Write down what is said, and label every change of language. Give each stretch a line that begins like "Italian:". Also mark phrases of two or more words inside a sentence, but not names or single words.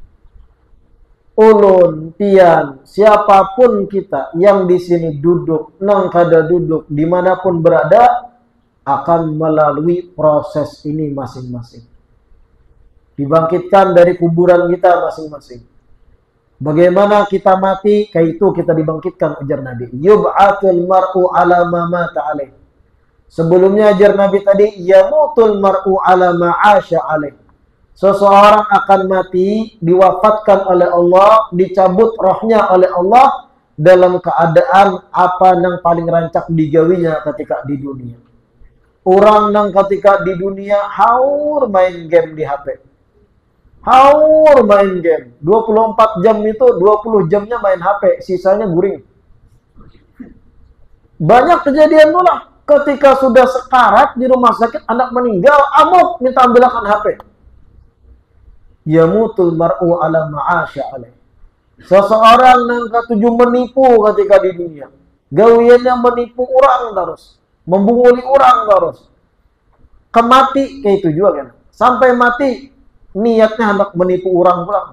Banjar: Ulun, pian, siapapun kita yang di sini duduk, nang kada duduk, dimanapun berada, akan melalui proses ini masing-masing.
Indonesian: Dibangkitkan dari kuburan kita masing-masing.
Banjar: Bagaimana kita mati, kayak itu kita dibangkitkan, ajar Nabi.
Arabic: Yub'atul mar'u ala ma mata alaih.
Banjar: Sebelumnya ajar Nabi tadi,
Arabic: yamutul mar'u ala ma 'asha alaih.
Banjar: Seseorang akan mati, diwafatkan oleh Allah, dicabut rohnya oleh Allah dalam keadaan apa yang paling rancak digawinya ketika di dunia. Orang yang ketika di dunia haur main game di HP. Haur main game. 24 jam itu 20 jamnya main HP, sisanya guring. Banyak kejadian pula ketika sudah sekarat di rumah sakit, anak meninggal, amuk minta ambilkan HP.
Arabic: Yamutul mar'u ala ma'asya alaih.
Indonesian: Seseorang yang ketujuh menipu ketika di dunia.
Banjar: Gawiannya menipu orang terus. Membunguli orang terus. Kemati kayak itu juga kan. Sampai mati niatnya hendak menipu orang pulang.